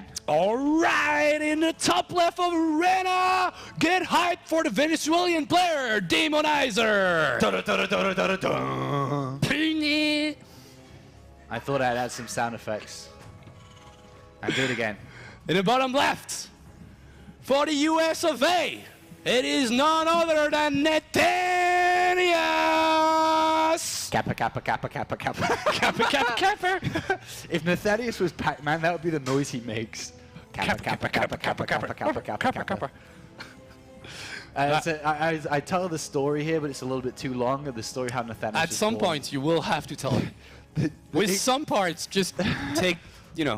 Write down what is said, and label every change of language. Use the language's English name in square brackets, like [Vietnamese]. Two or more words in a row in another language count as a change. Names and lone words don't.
[English] All right, in the top left of arena, get hyped for the Venezuelan player, Demonizer. Ping it. I thought I'd add some sound effects. And do it again. In the bottom left, for the US of A, it is none other than Nathanias. Kappa, kappa, kappa, kappa, kappa. Kappa, kappa, kappa. If Nathanias was Pac-Man, that would be the noise he makes. Kappa, kappa, kappa, kappa, kappa, kappa, kappa, kappa. I tell the story here, but it's a little bit too long. The story how Nathanias At was some born. point, you will have to tell it. With some parts, just take, you know.